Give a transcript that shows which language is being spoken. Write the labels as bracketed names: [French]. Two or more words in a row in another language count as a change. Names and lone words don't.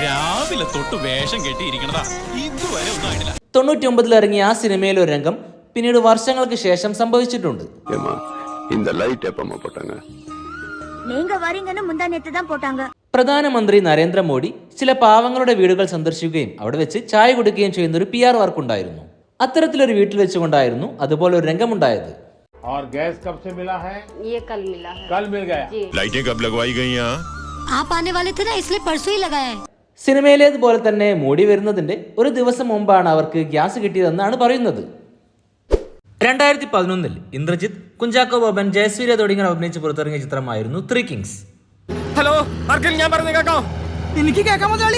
[Malayalam] 99 ഇറങ്ങിയ ആ സിനിമയിലെ ഒരു രംഗം പിന്നീട് വർഷങ്ങൾക്ക് ശേഷം സംഭവിച്ചിട്ടുണ്ട്. പ്രധാനമന്ത്രി നരേന്ദ്രമോദി ചില പാവങ്ങളുടെ വീടുകൾ സന്ദർശിക്കുകയും അവിടെ വെച്ച് ചായ കുടിക്കുകയും ചെയ്യുന്ന ഒരു [English] PR work [Malayalam] ഉണ്ടായിരുന്നു. അത്തരത്തിലൊരു വീട്ടിൽ വെച്ചുകൊണ്ടായിരുന്നു അതുപോലെ ഒരു രംഗമുണ്ടായത്. [Hindi] और गैस कब से मिला है? ये कल मिला है. कल मिल गया. लाइटें कब लगवाई गई यहाँ? आप आने वाले थे ना, इसलिए परसों ही लगाया है. [Malayalam] സിനിമയിലേതുപോലെ തന്നെ മോഡി വരുന്നതിന്റെ ഒരു ദിവസം മുമ്പാണ് അവർക്ക് ഗ്യാസ് കിട്ടിയതെന്നാണ് പറയുന്നത്. 2011 ഇന്ദ്രജിത്ത്, കുഞ്ചാക്കോ ബോബൻ, ജയസൂര്യ തുടങ്ങിയവർ അഭിനയിച്ച് പുറത്തിറങ്ങിയ ചിത്രമായിരുന്നു ത്രീ കിങ്സ്. ഹലോ, ഞാൻ പറഞ്ഞു കേൾക്കാം. എനിക്ക് കേൾക്കാൻ മുതലാളി.